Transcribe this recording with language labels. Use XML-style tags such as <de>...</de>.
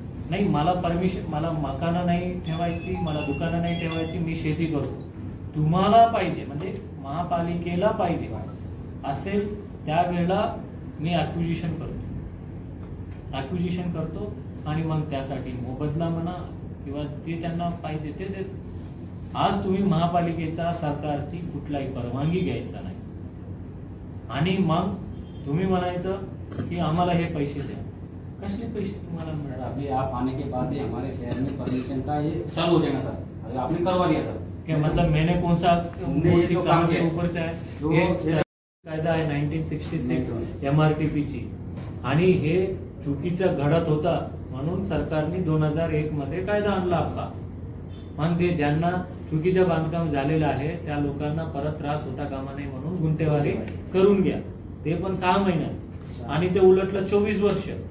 <mr>नाही, मला परमिशन, मला मकानं नाही ठेवायची, मला दुकानं नाही ठेवायची, मी शेती करतो, तुम्हाला पाहिजे म्हणजे महापालिकेला पाहिजे असेल त्यावेळेला मी ॲक्विजिशन करतो आणि मग त्यासाठी मोबदला म्हणा किंवा ते त्यांना पाहिजे ते देतो. आज तुम्ही महापालिकेचा सरकारची कुठलाही परवानगी घ्यायचा नाही आणि मग तुम्ही म्हणायचं की आम्हाला हे पैसे द्या. कसले पैसे तुम्हाला सर मिळणार?</mr> <hi>अभी आप आने के बाद ही हमारे शहर में परमिशन का ये चालू हो जाएगा सर, अभी आपने करवा दिया सर. क्या मतलब मैंने कौन सा हमने जो काम किया ऊपर से आहे? जो-</hi> <mr>हे कायदा आहे 1966 MRTP ची, आणि हे चुकीचं घडत होता म्हणून सरकारने 2001 मध्ये कायदा आणला आपला. मग ते ज्यांना चुकीचं बांधकाम झालेलं आहे त्या लोकांना परत त्रास होता कामा नये म्हणून गुंठेवारी करून घ्या, ते पण 6 महिन्यात, आणि ते उलटलं 24 वर्ष.</mr>